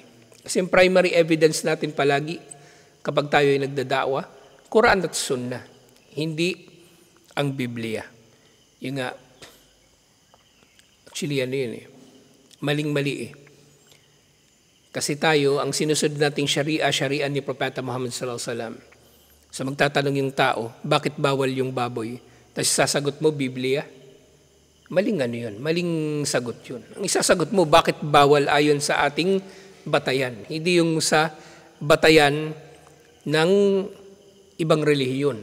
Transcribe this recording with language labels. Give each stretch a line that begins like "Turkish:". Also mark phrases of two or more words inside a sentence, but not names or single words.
Filipino: Kasi yung
English: primary evidence
Filipino: natin palagi, kapag tayo ay nagdadawa, Quran at Sunnah, hindi ang Biblia. Yung nga, actually yun maling-mali Kasi tayo, ang sinusunod nating sharia ni Propeta Muhammad
Arabic: sallallahu alaihi wasallam.
Filipino: So magtatanong yung tao, bakit bawal yung baboy? Tapos sasagot mo, Biblia. Maling yun, maling sagot yun. Ang isasagot mo, bakit bawal ayon sa ating batayan? Hindi yung sa batayan ng ibang relihiyon.